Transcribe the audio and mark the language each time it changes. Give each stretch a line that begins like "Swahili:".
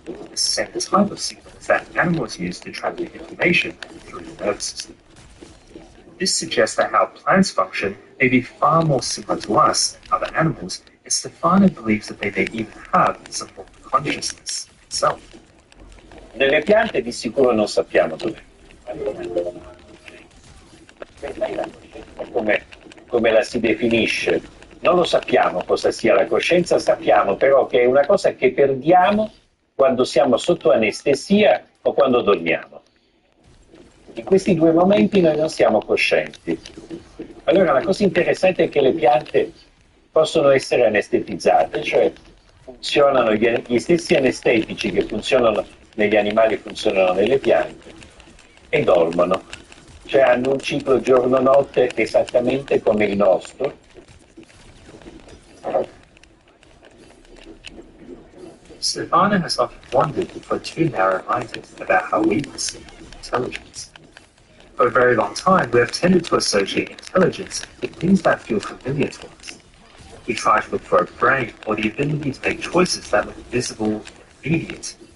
English: The same type of signals that animals use to transmit information through the nervous system. This suggests that how plants function may be far more similar to us, other animals, and Stefano believes that they may even have some form of consciousness itself.
Italian: Nelle piante di sicuro non sappiamo dove. Come la si definisce? Non lo sappiamo cosa sia la coscienza, sappiamo però che è una cosa che perdiamo quando siamo sotto anestesia o quando dormiamo. In questi 2 momenti noi non siamo coscienti. Allora la cosa interessante è che le piante possono essere anestetizzate, cioè funzionano gli stessi anestetici che funzionano negli animali funzionano nelle piante e dormono, cioè hanno un ciclo giorno-notte esattamente come il nostro.
English: Stefano has often wondered for 2 narrow-minded about how we perceive intelligence. For a very long time, we have tended to associate intelligence with things that feel familiar to us. We try to look for a brain or the ability to make choices that look visible and immediate.